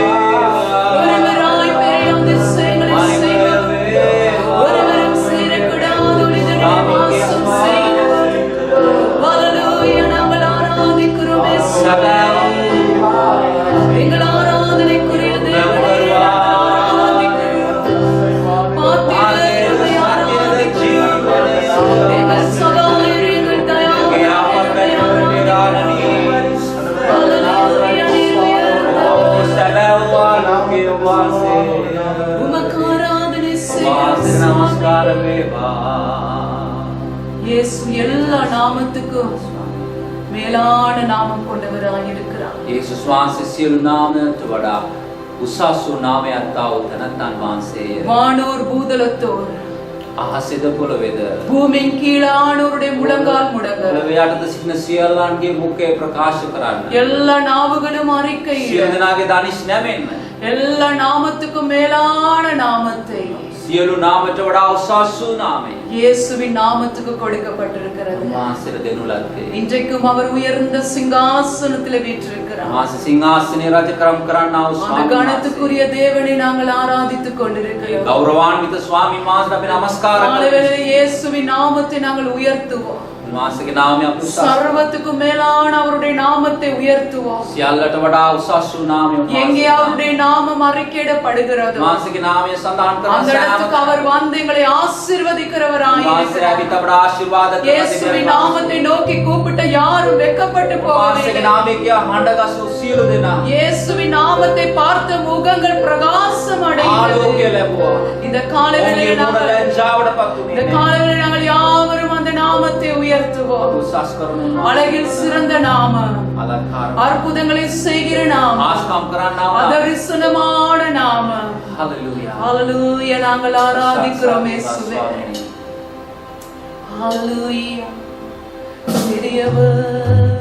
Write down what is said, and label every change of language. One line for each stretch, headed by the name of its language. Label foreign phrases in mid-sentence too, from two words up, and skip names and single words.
Tamil: ஒருவராய் பெரிய அதிசயங்களை செய்கிறவர் ஒருவரும் சேரக்கூடாத ஒளிதனை வாசம் செய்கிறவர் ஹalleluya நாங்கள் ஆராதிக்கிறோம் இயேசுவே எங்கள் ஆராதனைக்குரிய தேவனே ஆராதிக்கிறோம் பாத்திரரை ஆராதிக்கிறோம் எங்கள் சகாயர் எங்கள் தயாளர் ஹalleluya நீர் உமக்கு ஆராதனை இயேசு எல்லா நாமத்துக்கும் மேலான நாமம் கொண்டவராய் இருக்கிறார்
Sinhala: යේසුස් වහන්සේ සියලු නාමයට වඩා උසස් වූ නාමයක් තාව තනත්තන් වහන්සේ
Tamil: வானோர் பூதலத்தோர்
Sinhala: අහසෙද පොළොවේද
Tamil: பூமியின் கீழானோருடைய முழங்கால் முடங்க
Sinhala: පොළොවේ යටද සිටින සියල්ලන්ගේ මුඛය ප්‍රකාශ කරන්න
Tamil: எல்லா நாவுகளும் அறிக்கையிட
Sinhala: සියලු දෙනාගේ දනිෂ් නැමෙන්න
Tamil: எல்லா நாமத்துக்கும் மேலான நாமத்தை
Sinhala: සියලු නාමයට වඩා උසස් වූ නාමය
Tamil: இயேசுவின் நாமத்துக்கு கொடுக்கப்பட்டிருக்கிறது
Sinhala: උන්වහන්සේට දෙනු ලද්දේ
Tamil: இன்றைக்கும் அவர் உயர்ந்த சிங்காசனத்தில் வீற்றிருக்கிறார்
Sinhala: උන්වහන්සේ සිංහාසනයේ රජකම් කරන්නා වූ
Tamil: அந்த
Sinhala: ස්වාමීන්
Tamil: கணத்துக்குரிய தேவனை நாங்கள் ஆராதித்துக் கொண்டிருக்கிறோம்
Sinhala: ගෞරවාන්විත ස්වාමීන් වහන්සේට අපි නමස්කාර කරමු
Tamil: காலைவேளை இயேசுவின் நாமத்தை நாங்கள் உயர்த்துவோம்
Sinhala: උන්වහන්සේගේ නාමය අපි උසස්
Tamil: சர்வத்துக்கும் மேலான அவருடைய நாமத்தை உயர்த்துவோம்
Sinhala: සියල්ලට වඩා උසස් වූ නාමය
Tamil: எங்கே
Sinhala: උන්වහන්සේ
Tamil: அவருடைய நாமம் அறிக்கையிடப்படுகிறதோ
Sinhala: උන්වහන්සේගේ නාමය සඳහන් කරන
Tamil: அந்த இடத்துக்கு
Sinhala: සෑම
Tamil: அவர் வந்து எங்களை ஆசீர்வதிக்கிறவராய்
Sinhala: උන්වහන්සේ
Tamil: இருக்கிறார்.
Sinhala: අපිට වඩා ආශිර්වාද කරන
Tamil: இயேசுவின் நாமத்தை நோக்கி கூப்பிட்ட யாரும் வெட்கப்பட்டு
Sinhala: උන්වහන්සේගේ
Tamil: போவதில்லை.
Sinhala: නාමය කියා හඬගස්සු සියලු දෙනා
Tamil: இயேசுவின் நாமத்தை பார்த்த முகங்கள் பிரகாசம்
Sinhala: ආලෝකය
Tamil: அடைகிறது.
Sinhala: ලැබුවා.
Tamil: இந்த காலைவேளையில்
Sinhala: ඔවුන්ගේ මුණ
Tamil: நாங்கள்
Sinhala: ලැජ්ජාවටපත්
Tamil: இந்த
Sinhala: වුණේ.
Tamil: காலைவேளையில் நாங்கள் யாவரும் அந்த நாமத்தை உயர்த்துவோம்.
Sinhala: උසස් කරන
Tamil: அழகில் சிறந்த நாமம்,
Sinhala: අලංකාර
Tamil: அற்புதங்களை செய்கிற நாமம்,
Sinhala: ආස්කම් කරන්නා වූ
Tamil: அதரிசனமான நாமம்.
Sinhala: හalleluya
Tamil: ஹalleluya நாங்கள் ஆராதிக்கிறோம் இயேசுவே. ஹalleluya பெரியவர்